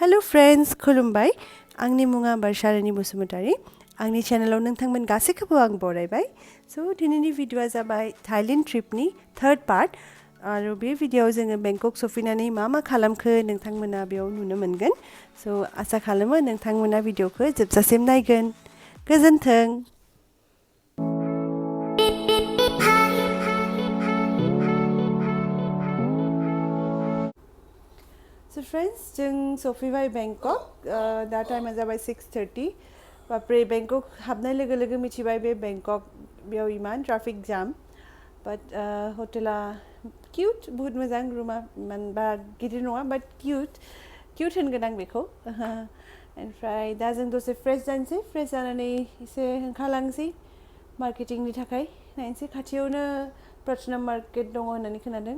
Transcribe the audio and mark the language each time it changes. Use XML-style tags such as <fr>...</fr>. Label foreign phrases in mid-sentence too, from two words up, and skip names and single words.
<brx>friends, Khulumbai. Angni munga Barasha Rani Basumatary. Angni channel nongthangmon gaसैखौबो आं बरायबाय. So दिनैनि भिडिअआ जाबाय Thailand Trip नि</brx> <en>third part.</en> <brx>आरो बे भिडिअआव जोङो बेंकक सफैनानै मा खालामखो नोंथांमोना बेयाव नुनो मोनगोन. So आसा खालामो नोंथांमोना भिडिअखौ जोबजासिम नायगोन. गोजोन्थों. So friends, जों सफैबाय Bangkok.</brx> <en>That time</en> <brx>जाबाय 6:30. बापरे Bangkok हाबनाय लोगो मिथिबाय बे Bangkok बेयाव इमान</brx> <en>traffic jam.</en> <brx>But हटेला cute, बहुत मोजां रुमा बारा गिदिर नङा but cute होनगोन आं बेखौ. ओमफ्राय दा जों दसे फ्रेश जानोसै. फ्रेश जानानै एसे ओंखारलांसै मार्केटिंनि थाखाय. नायनोसै खाथियावनो प्रार्थना मार्केट दङ होननानै खोनादों.</brx>